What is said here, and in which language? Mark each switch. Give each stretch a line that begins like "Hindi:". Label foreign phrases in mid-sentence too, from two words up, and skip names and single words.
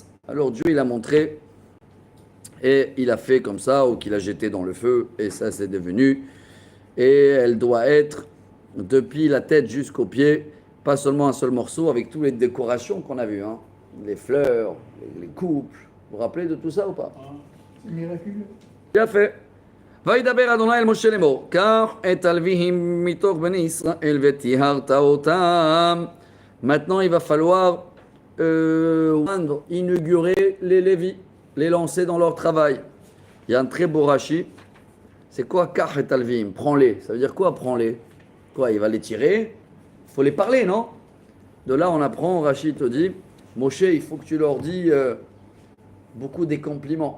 French: Alors Dieu il a montré et il a fait comme ça, ou qu'il a jeté dans le feu, et ça c'est devenu. Et elle doit être depuis la tête jusqu'aux pieds, pas seulement un seul morceau, avec toutes les décorations qu'on a vues, hein. Les fleurs, les couples. Vous vous rappelez de tout ça ou pas? C'est miraculeux. Bien fait.
Hebrew: וידבר אדוני אל משה לאמור, קח את הלוויים מתוך בני ישראל וטיהרת אותם.
French: Maintenant, il va falloir inaugurer les Lévis, les lancer dans leur travail. Il y a un très beau Rashi. C'est quoi
Hebrew: קח את הלוויים?
French: Prends-les. Ça veut dire quoi, prends-les? Quoi, il va les tirer? Il faut les parler, non? De là, on apprend, Rashi te dit, Moshe, il faut que tu leur dis beaucoup des compliments.